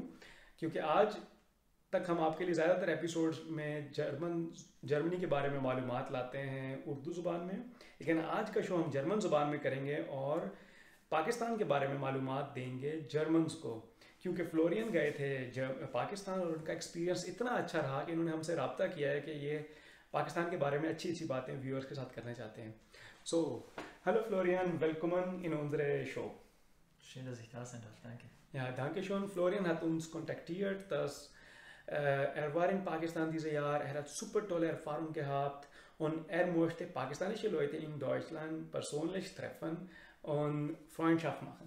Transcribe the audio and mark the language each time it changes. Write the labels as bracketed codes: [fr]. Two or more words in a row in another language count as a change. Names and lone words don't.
[ur] کیونکہ آج تک ہم آپ کے لیے زیادہ تر ایپیسوڈز میں جرمنی کے بارے میں معلومات لاتے ہیں اردو زبان میں، لیکن آج کا شو ہم جرمن زبان میں کریں گے اور پاکستان کے بارے میں معلومات دیں گے جرمنز کو، کیونکہ فلورین گئے تھے پاکستان اور ان کا ایکسپیرینس اتنا اچھا رہا کہ انہوں نے ہم سے رابطہ کیا ہے کہ یہ پاکستان کے بارے میں اچھی اچھی باتیں ویورز کے ساتھ کرنا چاہتے ہیں. [en] so hello Florian, welcome in [de] unsere Show. Schön, dass ich da sein darf. Danke. Ja, danke schön. Florian hat uns kontaktiert, dass er war in Pakistan dieses Jahr, er hat super tolle Erfahrungen gehabt und er möchte pakistanische Leute in Deutschland persönlich treffen und Freundschaft machen.